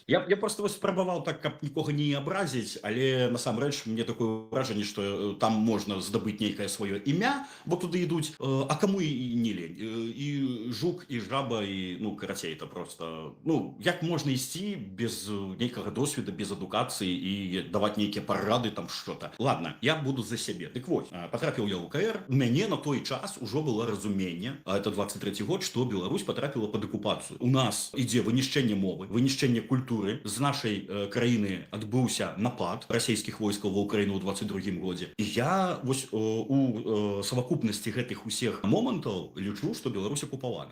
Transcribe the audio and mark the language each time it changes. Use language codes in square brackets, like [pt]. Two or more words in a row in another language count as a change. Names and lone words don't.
[be] Я просто вось спрабаваў так, каб нікога не абразіць, але насамрэч мне такое ўражанне, што там можна здабыць нейкае сваё імя, бо туды ідуць, а каму і не лень. І жук, і жаба, і, ну, карацей, [ru] это просто, [be] ну, як можна ісці без нейкага досведа, без адукацыі і даваць нейкія парады, там что-то. Ладно, я буду за сябе. Дык вось, патрапіў я ў УКР, у мяне на той час ужо было разуменне, а это 23 год, што Беларусь патрапіла пад акупацыю. У нас ідзе вынішчэнне мовы, вынішчэнне культуры. З нашай краіны адбыўся напад расійскіх войскаў ва ўкраіну ў 22 годзе. І я вось у савакупнасці гэтых усіх момантаў лічу, што Беларусь акупавана.